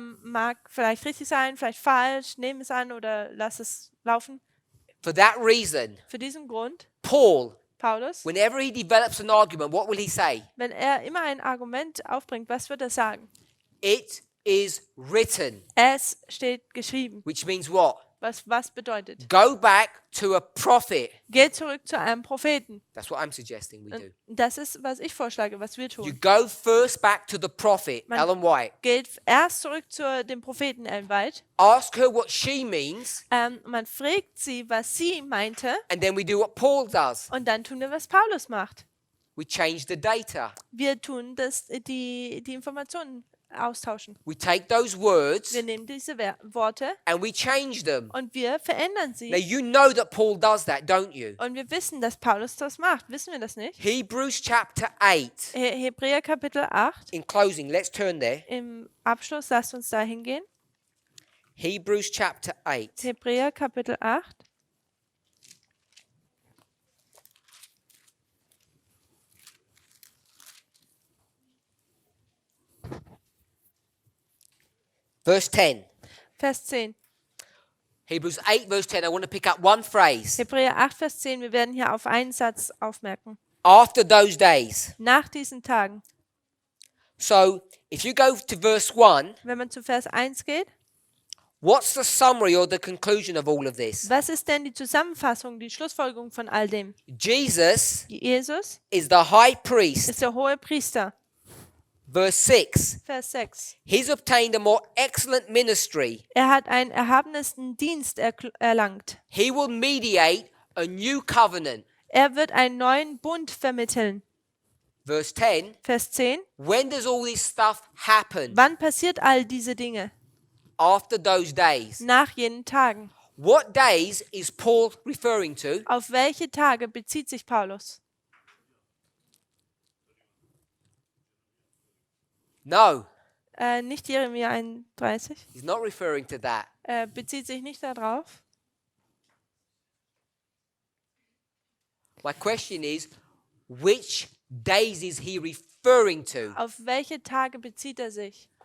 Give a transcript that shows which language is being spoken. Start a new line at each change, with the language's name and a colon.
German: Mag vielleicht richtig sein, vielleicht falsch, nehm es an oder lass es laufen.
English: For that reason,
German: Für diesen Grund,
English: Paul,
German: Paulus,
English: whenever he develops an argument, what will he say?
German: wenn er immer ein Argument aufbringt, was wird er sagen?
English: It is written.
German: Es steht geschrieben.
English: Which means what?
German: Was bedeutet?
English: Go back to a prophet.
German: Geht zurück zu einem Propheten.
English: That's what I'm suggesting we do.
German: Und das ist, was ich vorschlage, was wir
English: You
German: tun.
English: go first back to the prophet,
German: Man-
English: Ellen White.
German: Geht erst zurück zu dem Propheten Ellen White.
English: Ask her what she means,
German: Man fragt sie, was sie meinte,
English: and then we do what Paul does.
German: und dann tun wir, was Paulus macht.
English: We change the data.
German: Wir tun die Informationen austauschen.
English: We take those words
German: Wir nehmen diese Worte
English: and we change them.
German: und wir verändern
English: Now
German: sie.
English: you know that Paul does that, don't you?
German: Und wir wissen, dass Paulus das macht. Wissen wir das nicht?
English: Hebrews chapter 8.
German: Hebräer Kapitel 8.
English: In closing, let's turn there.
German: Im Abschluss, lasst uns da hingehen.
English: Hebrews chapter 8.
German: Hebräer Kapitel 8.
English: Verse 10.
German: Vers 10.
English: Hebrews 8 verse 10. I want to pick up one phrase.
German: Hebräer 8, Vers 10. Wir werden hier auf einen Satz aufmerken.
English: After those days.
German: Nach diesen Tagen.
English: So, if you go to verse 1,
German: Wenn man zu Vers 1 geht.
English: what's the summary or the conclusion of all of this?
German: Was ist denn die Zusammenfassung, die Schlussfolgerung von all dem?
English: Jesus
German: Jesus
English: is the high priest.
German: ist der hohe Priester.
English: Verse 6.
German: Vers 6.
English: He's obtained a more excellent ministry.
German: Er hat einen erhabensten Dienst erlangt.
English: He will mediate a new covenant.
German: Er wird einen neuen Bund vermitteln.
English: Verse 10.
German: Vers 10.
English: When does all this stuff happen?
German: Wann passiert all diese Dinge?
English: After those days.
German: Nach jenen Tagen.
English: What days is Paul referring to?
German: Auf welche Tage bezieht sich Paulus?
English: No,
German: Nicht Jeremia 31.
English: he's not referring to that.
German: Bezieht sich nicht darauf.
English: My question is, which days is he referring to?
German: Auf welche Tage bezieht er sich?